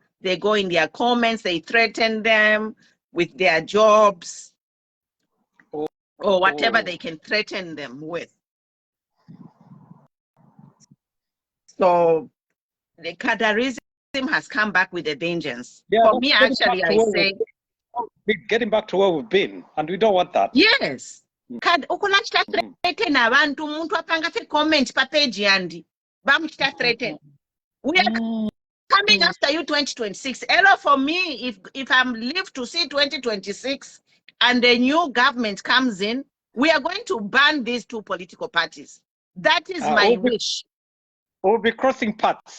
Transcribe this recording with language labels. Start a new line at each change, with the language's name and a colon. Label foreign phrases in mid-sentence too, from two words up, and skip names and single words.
English: They go in their comments, they threaten them with their jobs or whatever they can threaten them with. So the Kadarism has come back with a vengeance. Yeah, for me, actually, I say getting back to where we've been, and we don't want that. Yes.
Bemba: Ukulachita threaten abantu umuntu apanga fe comment pa page yandi. Bamuchita threaten.
English: We are coming after you 2026. Hello, for me, if I'm live to see 2026 and a new government comes in, we are going to ban these two political parties. That is my wish. We'll be crossing paths.